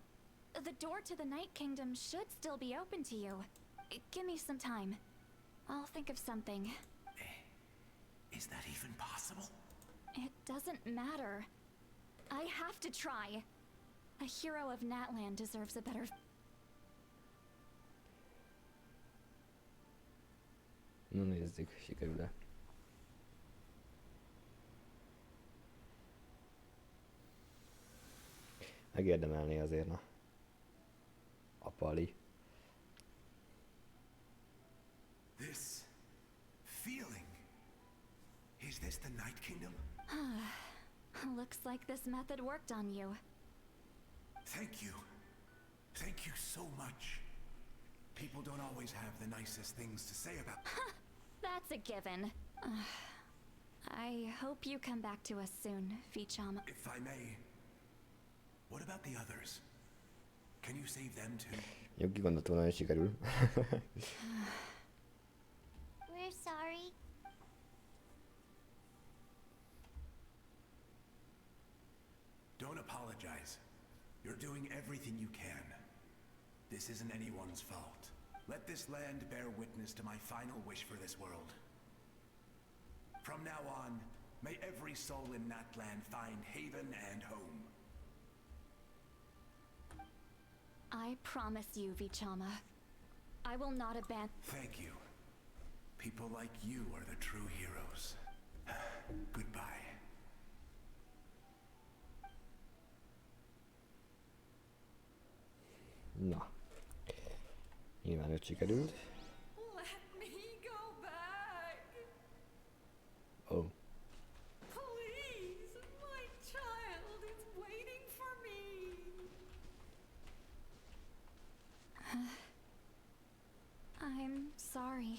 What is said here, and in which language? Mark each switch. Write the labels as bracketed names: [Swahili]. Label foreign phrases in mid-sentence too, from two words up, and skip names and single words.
[English] The door to the Night Kingdom should still be open to you. Give me some time. I'll think of something. Is that even possible? It doesn't matter. I have to try. A hero of Natlan deserves a better... [Hungarian] Na nézzük, sikerül-e. Megérdemelné azért, na. A pali. [English] This feeling. Is this the Night Kingdom? Looks like this method worked on you. Thank you. Thank you so much. People don't always have the nicest things to say about. That's a given. I hope you come back to us soon, Vichama. If I may, what about the others? Can you save them too? [Hungarian] Jó, ki gondoltam volna, hogy sikerül. [English] We're sorry. Don't apologize. You're doing everything you can. This isn't anyone's fault. Let this land bear witness to my final wish for this world. From now on, may every soul in that land find haven and home. I promise you, Vichama. I will not abandon. Thank you. People like you are the true heroes. Goodbye. [Hungarian] Na. Nyilván őt sikerült. [English] Let me go back. Oh. Please, my child is waiting for me. I'm sorry.